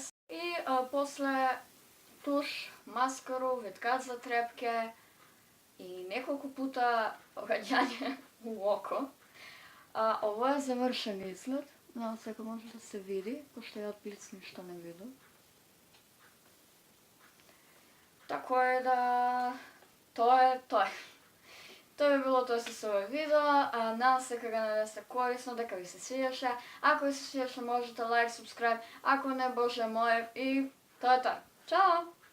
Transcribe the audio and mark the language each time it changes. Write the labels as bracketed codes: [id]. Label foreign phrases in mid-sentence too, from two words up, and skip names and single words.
[sr] И после туш, маскару, виткач за трепке и неколку пута огаѓање у око. Ово е завршен изглед, надам се дека може да се види, пошто ја од блиц ништо не видам. [mk] Така е да тоа е тој. [sr] To bi bilo to sa ovog videa, nadam se kako nam jeste korisno, [mk] дека ви се свиеше. Ако ви се свиеше, можете лайк, subscribe, ако не, Боже мое, и тоа е тоа. Чао!